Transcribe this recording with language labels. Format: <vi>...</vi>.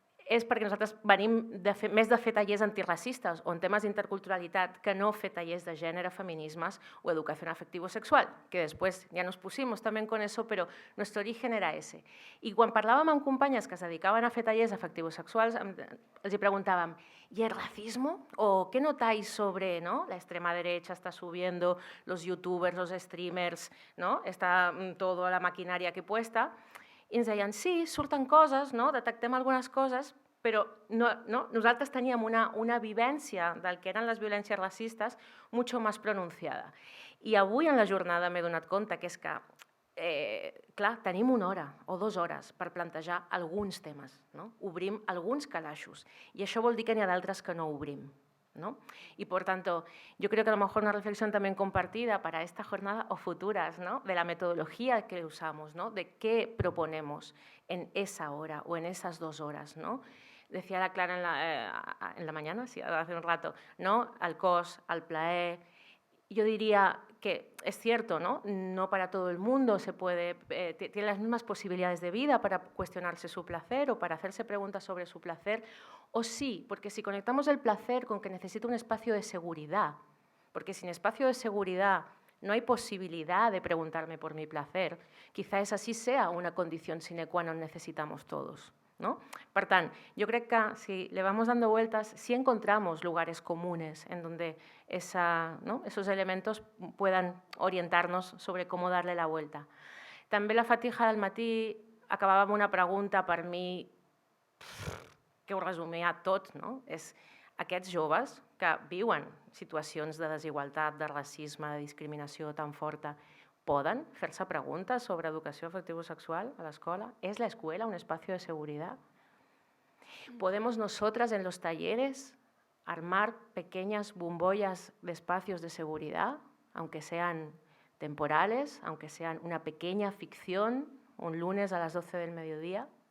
<ca>és perquè nosaltres venim més de fer tallers antirracistes o en temes d'interculturalitat que no fer tallers de gènere, feminismes o educación afectivo-sexual,</ca> <es>que después ya nos pusimos también con eso, pero nuestro origen era ese.</es> <ca>I quan parlàvem amb companyes que es dedicaven a fer tallers afectivo-sexuals, els preguntàvem,</ca> <es>¿y el racismo? ¿O qué notáis sobre, ¿no? La extrema derecha está subiendo, los youtubers, los streamers, ¿no? Está toda la maquinària aquí puesta.</es> <ca>I ens deien, sí, surten coses, no? Detectem algunes coses, però nosaltres teníem una vivència del que eren les violències racistes mucho más pronunciada. I avui en la jornada m'he donat compte que és que, clar, tenim 1 hora o 2 hores per plantejar alguns temes, no? Obrim alguns calaixos, i això vol dir que n'hi ha d'altres que no obrim, ¿no?</ca> <es>Y por tanto, yo creo que a lo mejor una reflexión también compartida para esta jornada o futuras, ¿no? De la metodología que usamos, ¿no? De qué proponemos en esa hora o en esas 2 horas, ¿no? Decía la Clara en la mañana, sí, hace un rato, ¿no?</es> <ca>Al cos, al plaer.</ca> <es>Yo diría que es cierto, ¿no? No para todo el mundo se puede, tiene las mismas posibilidades de vida para cuestionarse su placer o para hacerse preguntas sobre su placer, o sí, porque si conectamos el placer con que necesita un espacio de seguridad, porque sin espacio de seguridad no hay posibilidad de preguntarme por mi placer, quizá esa sí sea una condición sine qua non necesitamos todos. ¿No?</es> <ca>Per tant, jo crec que</ca> <es>si le vamos dando vueltas, sí encontramos lugares comunes en donde esos elementos puedan orientarnos sobre cómo darle la vuelta.</es> <ca>També la Fatija del matí acabava amb una pregunta per mi que ho resumia tot, no? És aquests joves que viuen situacions de desigualtat, de racisme, de discriminació tan forta, ¿poden fer-se preguntes sobre educació afectivo-sexual a l'escola?</ca> <es>¿Es la escuela un espacio de seguridad? ¿Podemos nosotras en los talleres armar pequeñas bombollas de espacios de seguridad, aunque sean temporales, aunque sean una pequeña ficción, un lunes a las 12 del mediodía?</es>